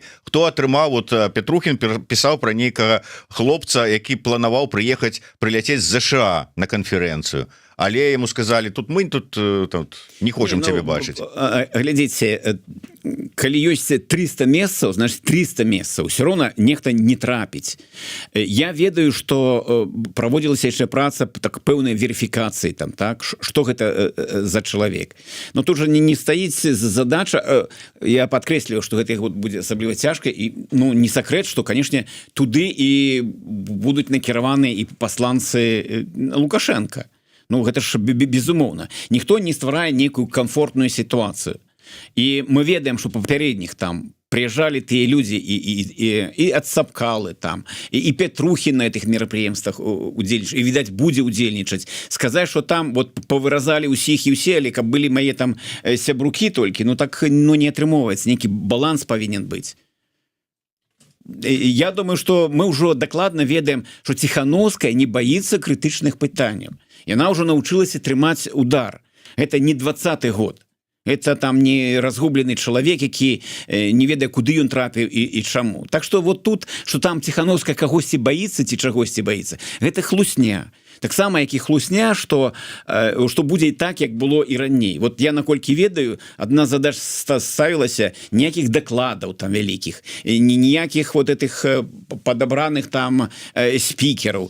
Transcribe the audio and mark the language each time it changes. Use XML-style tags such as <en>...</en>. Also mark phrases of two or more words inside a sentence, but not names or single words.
<be>Хто атрымаў, вот Петрухін пісаў пра нейкага хлопца, які планаваў прыляцець з ЗША на канферэнцыю. Але яму сказалі, тут мы тут не хочам цябе бачыць. Глядзіце, калі ёсць 300 месцаў, значит 300 месцаў</be> <ru>все равно</ru> <be>нехта не трапіць. Я ведаю, что праводзілася яшчэ праца так пэўнай верыфікацыі там, так, что гэта за чалавек. Но тут же не стаіць задача, я падкрэсліваю, что гэта вот будзе асабліва цяжка, і ну не сакрэт, что конечно туды і будуць накіраваныя і пасланцы Лукашенко. Ну гэта ж безумоўна, ніхто не стварае нейкую</be> <ru>комфортную ситуацию.</ru> <be>І мы ведаем, что папярэдніх там приезжали тыя</be> <ru>люди и от</ru> <be>Сапкалы там, и Петрухи</be> <ru>на этих</ru> <be>мерапрыемствах удзельнічаць,</be> <ru>и, видать,</ru> <be>будзе удзельнічаць.</be> <ru>Сказать, что там вот повыразали</ru> <be>усіх и усе, але каб</be> <ru>были мои</ru> <be>там сябрукі толькі, ну так ну, не атрымоўваецца, нейкі баланс</be> <ru>повинен быть.</ru> <be>Я думаю, что мы ўжо дакладна ведаем, что Тихановская</be> <ru>не боится</ru> <be>крытычных пытанняў. Яна ўжо научылася трымаць удар.</be> <ru>Это не 20-й год. Это там не разгубленный человек,</ru> <be>які не ведае, куды ён трапіў і чаму.</be> <ru>Так что</ru> <be>вот тут, что там Тихановская кагосьці боится ці чагосьці боится, гэта хлусня. Так само, як і хлусня, что будзе і так, як было і раней. Вот я наколькі ведаю, одна задача ставілася, ніякіх дакладаў там вялікіх, ніякіх вот этих падабраных там спікераў.</be>